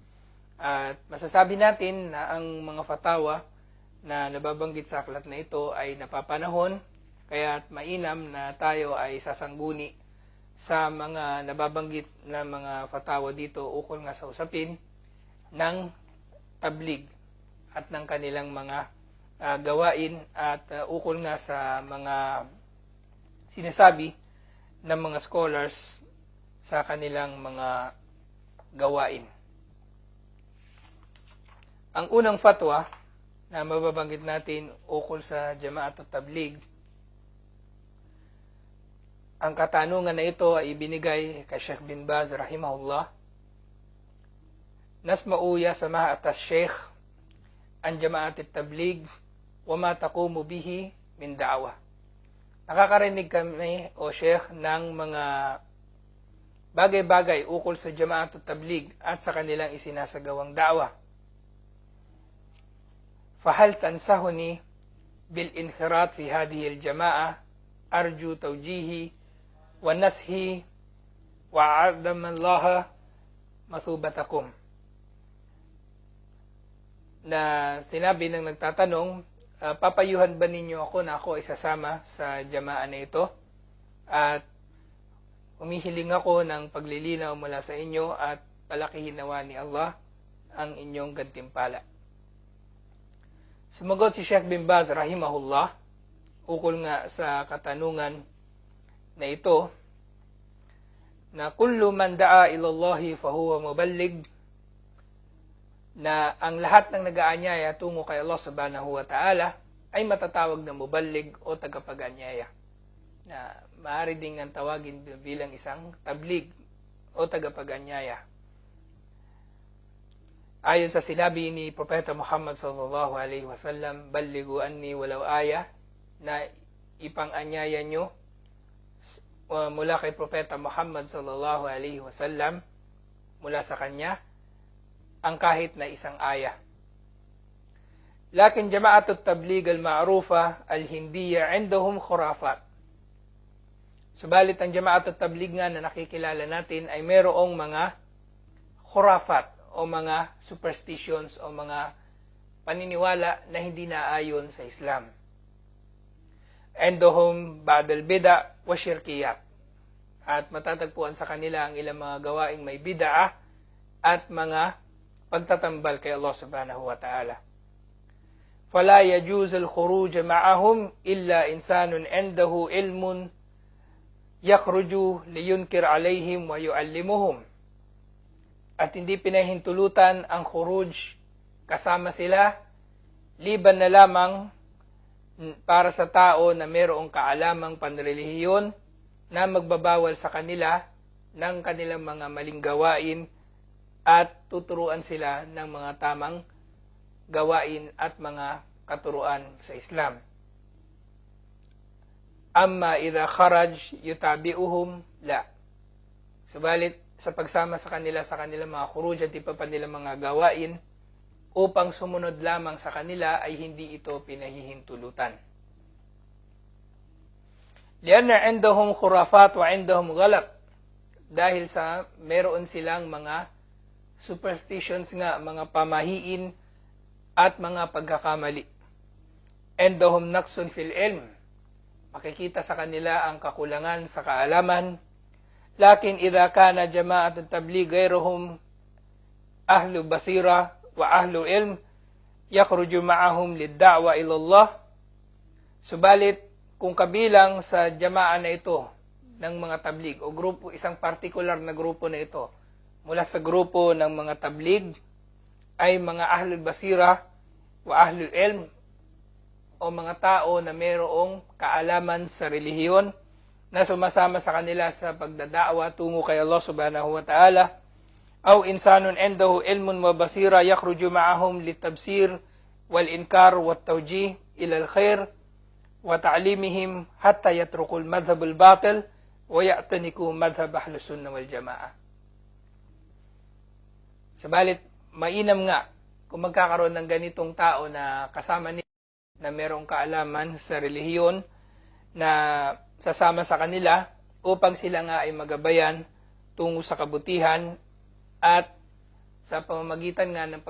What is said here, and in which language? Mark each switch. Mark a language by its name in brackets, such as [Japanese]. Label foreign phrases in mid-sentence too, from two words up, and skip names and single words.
[Filipino] At masasabi natin na ang mga fatawa na nababanggit sa aklat na ito ay napapanahon, kaya mainam na tayo ay sasangguni sa mga nababanggit na mga fatawa dito ukol nga sa usapin ng tabligh at ng kanilang mga gawain at ukol nga sa mga sinasabi ng mga scholars sa kanilang mga gawain. Ang unang fatwa na mababanggit natin ukol sa Jama'atut Tabligh, ang katanungan na ito ay ibinigay kay Sheikh bin Baz rahimahullah. [Arabic] نسمع يا سماحة الشيخ عن جماعة التبليغ وما تقوم به من دعوة. [Filipino] Nakakarinig kami, o Sheikh, ng mga bagay-bagay ukol sa Jama'atut Tabligh at sa kanilang isinasagawang da'wa. [Arabic] فهل تنصحني بالانخراط في هذه الجماعة أرجو التوجيه والنصح وأعظم الله مثوبتكم. [Filipino] Na sinabi ng nagtatanong, papayuhan ba ninyo ako na ako ay sasama sa Jama'ah na ito? At humihiling ako ng paglilinaw mula sa inyo at palakihin nawa ni Allah ang inyong gantimpala. Sumagot si Sheikh bin Baz rahimahullah ukol nga sa katanungan na ito, na [Arabic] كل من دعا إلى الله فهو مبلغ, [Filipino] na ang lahat ng nag-aanyaya tungo kay Allah [Arabic] سبحانه وتعالى [Filipino] ay matatawag na muballig o tagapag-anyaya, na maaari ding ang tawagin bilang isang tablig o tagapag-anyaya. Ayon sa sinabi ni Propeta Muhammad [Arabic] صلى الله عليه وسلم, بلغوا عني ولو آية, [Filipino] na ipang-anyaya nyo mula kay Propeta Muhammad [Arabic] صلى الله عليه وسلم, [Filipino] mula sa kanya, ang kahit na isang aya. [Arabic] لكن جماعة التبليغ المعروفة الهندية عندهم خرافات. [Filipino] Subalit ang jama'atut tabligh nga na nakikilala natin ay mayroong mga khurafat o mga superstitions o mga paniniwala na hindi naayon sa Islam. [Arabic] عندهم بعض البدع والشركيات. [Filipino] At matatagpuan sa kanila ang ilang mga gawaing may bid'ah at mga pagtatambal kay Allah [Arabic] سبحانه وتعالى. فلا يجوز الخروج معهم إلا إنسان عنده علم يخرج لينكر عليهم ويعلمهم. [Filipino] At hindi pinahintulutan ang khuruj kasama sila, liban na lamang para sa tao na mayroong kaalamang panrelihiyon na magbabawal sa kanila ng kanilang mga maling gawain at tuturuan sila ng mga tamang gawain at mga katuruan sa Islam. [Arabic] أما إذا خرج يتابعهم لا. [Filipino] Subalit sa pagsama sa kanilang mga khuruj at iba pa nilang mga gawain upang sumunod lamang sa kanila ay hindi ito pinahihintulutan. [Arabic] لأن عندهم خرافات وعندهم غلط, [Filipino] dahil sa meron silang mga superstitions nga, mga pamahiin at mga pagkakamali. [Arabic] عندهم نقص في العلم, [Filipino] makikita sa kanila ang kakulangan sa kaalaman. [Arabic] لكن إذا كان جماعة التبليغ غيرهم أهل بصيرة وأهل علم يخرجون معهم للدعوة إلى الله. [Filipino] Subalit kung kabilang sa jama'a na ito ng mga tabligh o grupo, isang particular na grupo na ito mula sa grupo ng mga tabligh ay mga [Arabic] أهل البصيرة وأهل العلم [Filipino] o mga tao na mayroong kaalaman sa relihiyon na sumasama sa kanila sa pagdadaawa tungo kay Allah [Arabic] سبحانه وتعالى, أو إنسان عنده علم وبصيرة يخرج معهم للتبصير والإنكار والتوجيه إلى الخير وتعليمهم حتى يتركوا المذهب الباطل ويعتنقوا مذهب أهل السنة والجماعة. [Filipino] Sabalit mainam nga kung magkakaroon ng ganitong tao na kasama nila na mayroong kaalaman sa relihiyon na sasama sa kanila upang sila nga ay magabayan tungo sa kabutihan, at sa pamamagitan nga ng